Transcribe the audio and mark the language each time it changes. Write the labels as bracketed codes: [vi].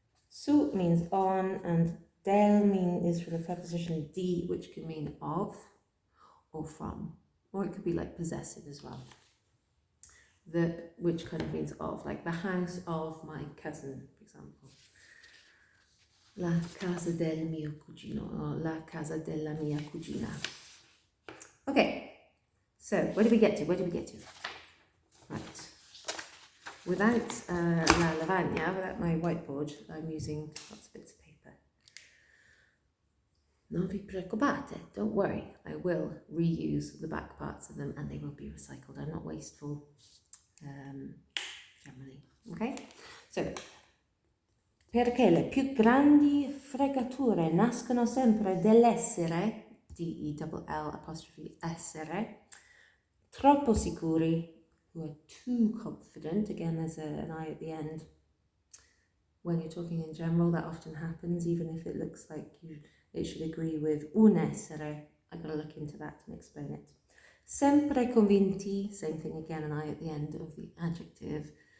[en] Su means on, and del is from the preposition di, which can mean of or from, or it could be like possessive as well. Which kind of means of, like the house of my cousin, for example. [it] La casa del mio cugino, or la casa della mia cugina. [en] Okay, so where did we get to? Right. Without [it] la lavagna, [en] without my whiteboard, I'm using lots of bits of paper. [it] Non vi preoccupate, [en] don't worry, I will reuse the back parts of them and they will be recycled. I'm not wasteful. Generally, okay? [it] So, perché le più grandi fregature nascono sempre dell'essere, [en] D-E-double-L apostrophe [it] essere, troppo sicuri, [en] who are too confident. Again, there's an I at the end. When you're talking in general, that often happens, even if it looks like it should agree with un essere. I've got to look into that and explain it. [it] Sempre convinti, [en] same thing again, an I at the end of the adjective.